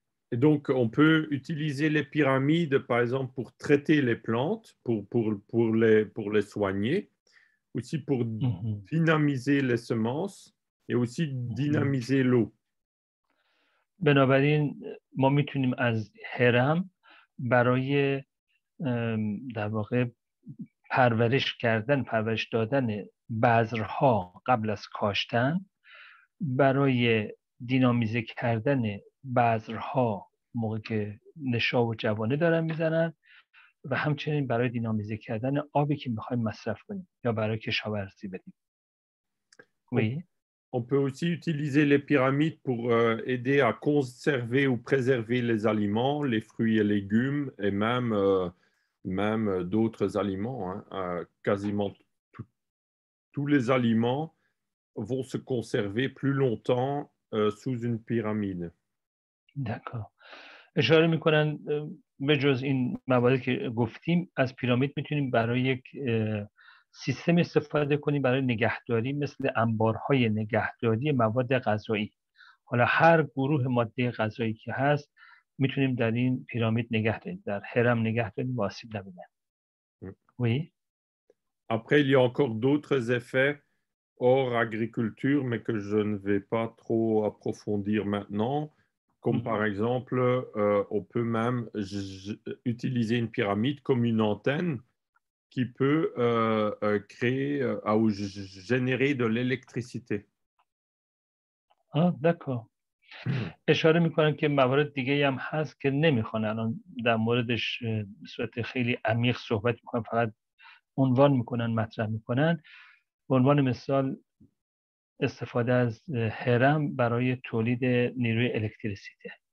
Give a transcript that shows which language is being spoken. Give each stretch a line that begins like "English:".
French: Et donc, on peut utiliser les pyramides, par exemple, pour traiter les plantes, pour les soigner, aussi pour dynamiser les semences et aussi dynamiser l'eau.
Persian: بنابراین ما میتونیم از هرم برای در واقع پرورش دادن بذرها قبل از کاشتن، برای دینامیزه کردن بذرها موقع که نشا و جوانه دارن میزنن و همچنین برای دینامیزه کردن آبی که میخوایم مصرف کنیم یا برای کشاورزی بدیم.
French: Oui. On peut aussi utiliser les pyramides pour aider à conserver ou préserver les aliments, les fruits et légumes, et même d'autres aliments. Quasiment tous les aliments vont se conserver plus longtemps sous une pyramide. D'accord.
Persian: اشاره میکنن به جز این مواردی که گفتیم از پیرامید میتونیم برای یک سیستم استفاده کنیم برای نگهداری، مثل انبارهای نگهداری مواد غذایی. حالا هر گروه ماده غذایی که هست میتونیم در این پیرامید نگه داریم، در هرم نگه داریم و آسیب نبینن.
French: Oui. Après, il y a encore d'autres effets hors agriculture, mais que je ne vais pas trop approfondir maintenant. Comme par exemple, on peut même utiliser une pyramide comme une antenne qui peut créer ou générer de l'électricité. d'accord.
Persian: اشاره میکنن که موارد دیگه هم هست که نمیخوان الان در موردش به صورت خیلی عمیق صحبت میکنن، فقط عنوان میکنن، مطرح میکنن. به عنوان مثال استفاده از هرم برای تولید نیروی الکتریسیته.